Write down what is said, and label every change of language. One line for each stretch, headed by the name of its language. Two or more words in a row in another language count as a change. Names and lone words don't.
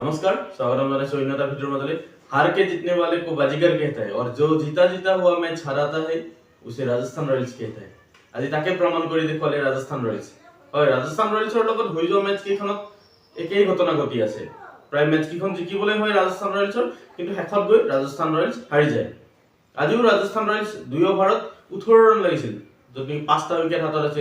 Hindi: नमस्कार, स्वागतम है सोइनता वीडियो में। हार के जीतने वाले को बाजीगर कहता है और जो जीता जीता हुआ मैच हराता है उसे राजस्थान रॉयल्स कहता है।
Assamese: আজি তাকে প্ৰমাণ কৰি দেখুৱালে ৰাজস্থান ৰয়েলছ। হয়, ৰাজস্থান ৰয়েলছৰ লগত হৈ যোৱা মেচ কেইখনত একেই ঘটনা ঘটি আছে। প্ৰায় মেচ কেইখন জিকিবলৈ হয় ৰাজস্থান ৰয়েলছৰ, কিন্তু শেষত গৈ ৰাজস্থান ৰয়েলছ হাৰি যায়। আজিও ৰাজস্থান ৰয়েলছ 2 অভাৰত 18 ৰান লাগিছিল, য'ত 5টা উইকেট হাতত আছিল।